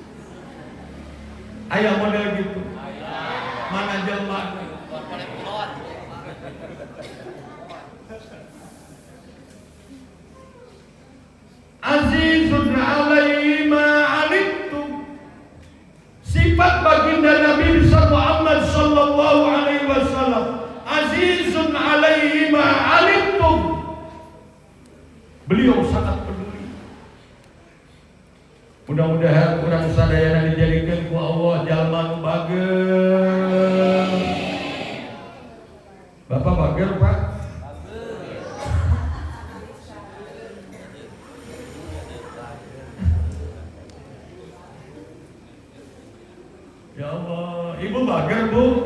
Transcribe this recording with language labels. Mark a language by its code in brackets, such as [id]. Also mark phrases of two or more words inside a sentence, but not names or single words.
[su] Aya model gitu. Mana jelema? [ar] Azizun alaihi ma anittum. [id] Sifat baginda Nabi Muhammad [ar] sallallahu alaihi wasallam, azizun alaihi ma anittum. [id] Beliau sangat peduli. [su] Mudah-mudahan urang sadayana dijadikeun ku Allah jalma nu bageur. Bapak bageur, Pak? [ar] Ya Allah, [su] ibu bageur, Bu?